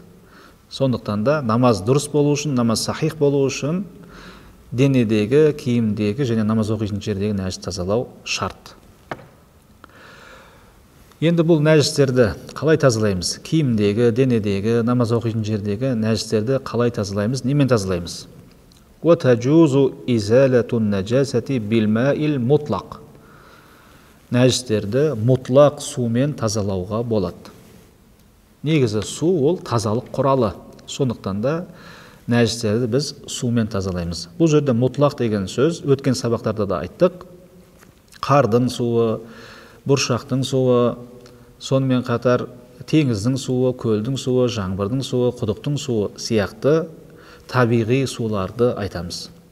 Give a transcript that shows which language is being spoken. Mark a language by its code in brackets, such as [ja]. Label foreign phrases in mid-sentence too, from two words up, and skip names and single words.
[kk] Сондықтан да намаз дұрыс болу үшін, намаз сахих болу үшін денедегі, киімдегі және намаз оқитын жердегі нәжіс тазалау шарт. Енді бұл нәжістерді қалай тазалаймыз? Киімдегі, денедегі, намаз оқитын жердегі нәжістерді қалай тазалаймыз? Немен тазалаймыз? [ar] وَتَجُوزُ إِزَالَةُ النَّجَاسَةِ بِالْمَاءِ الْمُطْلَقِ. [kk] Нәжістерді мұтлақ сумен тазалауға болады. Негізі су ол тазалық құралы. Сондықтан да нәжістерді біз сумен тазалаймыз. Бұл жерде мұтлақ деген сөз өткен сабақтарда да айттық. Қардың суы, бұршақтың суы, сонымен қатар теңіздің суы, көлдің суы, жаңбырдың суы, құдықтың суы сияқты табиғи суларды айтамыз.